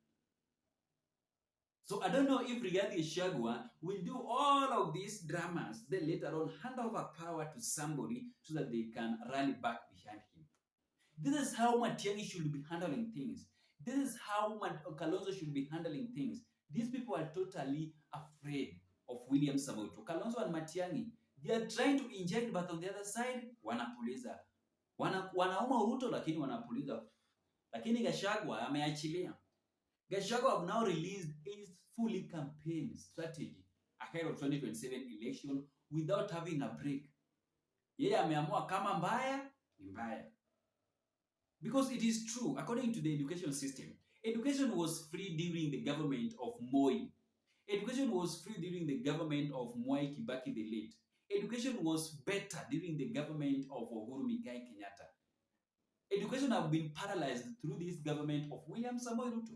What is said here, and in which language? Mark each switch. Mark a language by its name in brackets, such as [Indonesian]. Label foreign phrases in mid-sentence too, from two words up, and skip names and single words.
[English] So I don't know if Rigathi GACHAGUA will do all of these dramas, then later on hand over power to somebody so that they can rally back behind him. This is how Matiang'i should be handling things. This is how Kalonzo should be handling things. These people are totally afraid of William Samoto. Kalonzo and Matiang'i, they are trying to inject, but on the other side, [Swahili] wanapuliza. Wanauma Ruto lakini wanapuliza. Lakini GACHAGUA ameachilia. [English] GACHAGUA have now released his fully campaign strategy ahead of 2027 election without having a break. [Swahili] Yeye ameamua kama mbaya ni mbaya. [English] Because it is true, according to the education system, education was free during the government of Moi. Education was free during the government of Mwai Kibaki the late. Education was better during the government of Uhuru Muigai Kenyatta. Education have been paralyzed through this government of William Samoei Ruto.